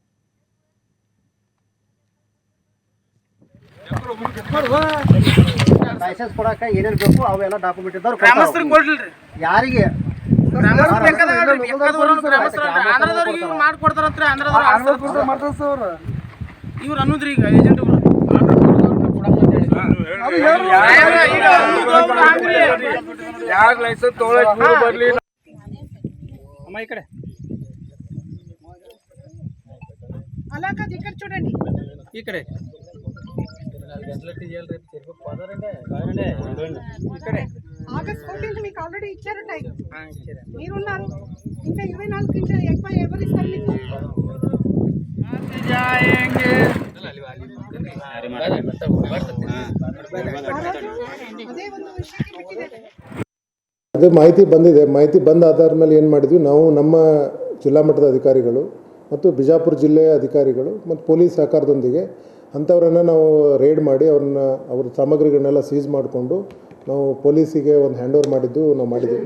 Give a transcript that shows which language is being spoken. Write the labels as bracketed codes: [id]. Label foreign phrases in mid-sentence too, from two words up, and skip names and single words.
[kn] ಲೈಸೆನ್ಸ್ ಕೊಡಕ್ಕೆ ಏನೇನು ಬೇಕು ಅವೆಲ್ಲ ಡಾಕ್ಯುಮೆಂಟ್ ಇದ್ದವ್ರು ಯಾರಿಗೆ ಇವ್ರು ಅನ್ನೋದ್ರಿ ಈಗ ಏಜೆಂಟ್ ಲೈಸೆನ್ಸ್ ಬರ್ಲಿ [te] అమ్మా ఇక్కడే అలాగా ఇక్కడ చూడండి ఇక్కడే ఇక్కడే ఆగస్ట్ 14th మీకు ఆల్రెడీ ఇచ్చారు టైం. మీరున్నారు ఇంకా 24 ఇంకా ఎక్కువ ఎవరు ఇస్తారు మీకు? [kn] అదే ಒಂದು ವಿಷಯಕ್ಕೆ ಬಿಟ್ಟಿದೆ. ಅದು ಮಾಹಿತಿ ಬಂದಿದೆ. ಮಾಹಿತಿ ಬಂದ ಆಧಾರದ ಮೇಲೆ ಏನು ಮಾಡಿದ್ವಿ, ನಾವು ನಮ್ಮ ಜಿಲ್ಲಾ ಮಟ್ಟದ ಅಧಿಕಾರಿಗಳು ಮತ್ತು ಬಿಜಾಪುರ ಜಿಲ್ಲೆಯ ಅಧಿಕಾರಿಗಳು ಮತ್ತು ಪೊಲೀಸ್ ಸಹಕಾರದೊಂದಿಗೆ ಅಂಥವರನ್ನು ನಾವು ರೇಡ್ ಮಾಡಿ ಅವ್ರ ಸಾಮಗ್ರಿಗಳನ್ನೆಲ್ಲ ಸೀಸ್ ಮಾಡಿಕೊಂಡು ನಾವು ಪೊಲೀಸಿಗೆ ಒಂದು [en] hand over [kn] ನಾವು ಮಾಡಿದ್ದೀವಿ.